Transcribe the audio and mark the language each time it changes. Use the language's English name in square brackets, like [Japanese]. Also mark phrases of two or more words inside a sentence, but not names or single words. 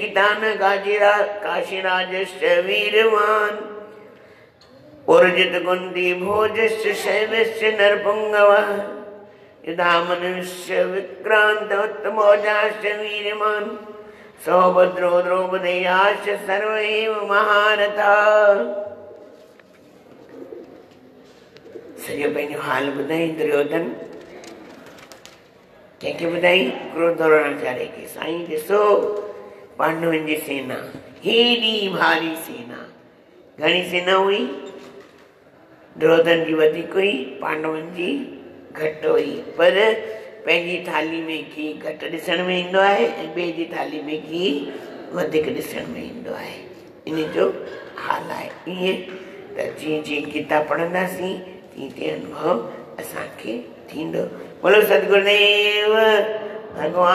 [Sanskrit] काशीराजश्च वीरवान् उर्जित कुन्ती भोजश्च शैवश्च नरपुङ्गवः युधामनुश्च विक्रान्त उत्तमौजाश्च वीर्यवान् सौभद्रो द्रौपदेयाश्च सर्व एव महारथाः। [Sindhi] सॼो पंहिंजो हाल ॿुधाई दुर्योधन कंहिंखे ॿुधाई क्रोध द्रोणाचार्य खे। साईं ॾिसो पांडवनि जी सेना हेॾी भारी सेना, घणी सेना हुई? दुर्योधन जी वधीक हुई, पांडवनि जी घटि हुई, पर पंहिंजी थाली में घी घटि ॾिसण में ईंदो आहे ऐं ॿिए जी थाली में घी वधीक ॾिसण में ईंदो आहे। इन जो हाल आहे। ईअं त जीअं जीअं गीता पढ़ंदासीं तीअं तीअं अनुभव असांखे थींदो। बोलो सतगुरुदेव भगवान।